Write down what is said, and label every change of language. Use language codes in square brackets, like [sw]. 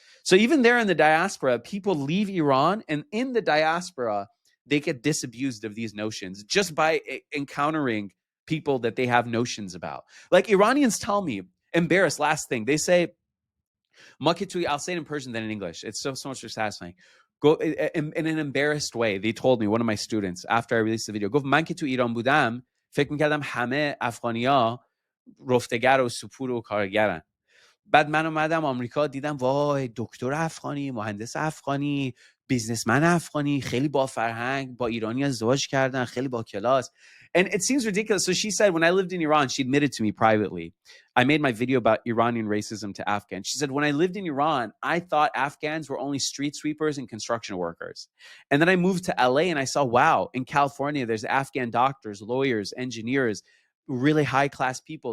[en] So even there in the diaspora, people leave Iran, and in the diaspora, they get disabused of these notions just by encountering people that they have notions about. Like Iranians tell me, embarrassed, last thing, they say, I'll say it in Persian than in English. It's so much more satisfying. Go in an embarrassed way. They told me, one of my students, after I released the video, [fa] گفت من که تو ایران بودم فکر می‌کردم همه افغانی‌ها رفتگر و سپور و کارگرن. بعد من اومدم آمریکا دیدم وای دکتر افغانی، مهندس افغانی، بیزنسمن افغانی، خیلی با فرهنگ، با ایرانی ازدواج کردن، خیلی با کلاس. [en] And it seems ridiculous. So she said, when I lived in Iran, she admitted to me privately, I made my video about Iranian racism to Afghans. She said, when I lived in Iran, I thought Afghans were only street sweepers and construction workers. And then I moved to LA and I saw, wow, in California, there's Afghan doctors, lawyers, engineers, really high class people.